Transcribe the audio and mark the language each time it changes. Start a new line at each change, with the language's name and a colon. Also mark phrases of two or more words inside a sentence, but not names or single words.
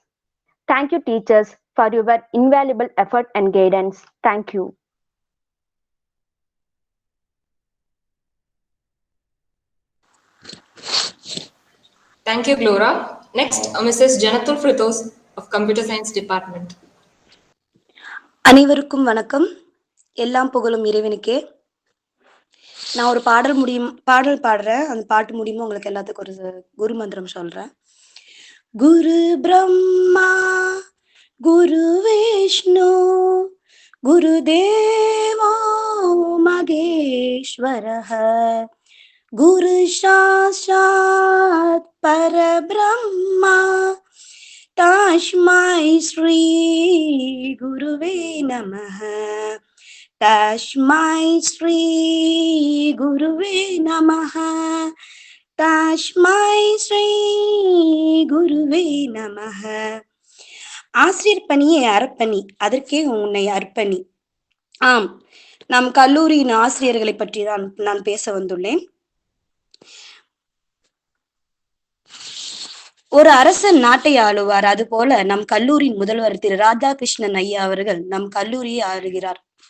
English: Thank you, teachers, for your invaluable effort and guidance. Thank you. Thank you, Glora. Next, Mrs. Janatul Fritos of Computer Science Department.
Tamil: அனைவருக்கும் வணக்கம். எல்லாம் புகழும் இறைவனுக்கே. நான் ஒரு பாடல் பாடுறேன். அந்த பாட்டு முடியுமோ உங்களுக்கு எல்லாத்துக்கும் ஒரு குரு மந்திரம் சொல்றேன்.
Sanskrit: गुरु ब्रह्मा गुरु विष्णु गुरु देवो महेश्वरः गुरु साक्षात् परब्रह्म तस्मै श्री गुरुवे नमः तस्मै श्री गुरुवे नमः तस्मै श्री गुरुवे नमः
Tamil: ஆசிரியர் பணியே அறப்பணி, அதற்கே உன்னை அர்ப்பணி. ஆம், நம் கல்லூரியின் ஆசிரியர்களை பற்றி தான் நான் பேச வந்துள்ளேன். ஒரு அரசன் நாட்டை ஆளுவார், அதுபோல நம் கல்லூரியின் முதல்வர் திரு ராதாகிருஷ்ணன் ஐயா அவர்கள் நம் கல்லூரியை ஆளுகிறார்.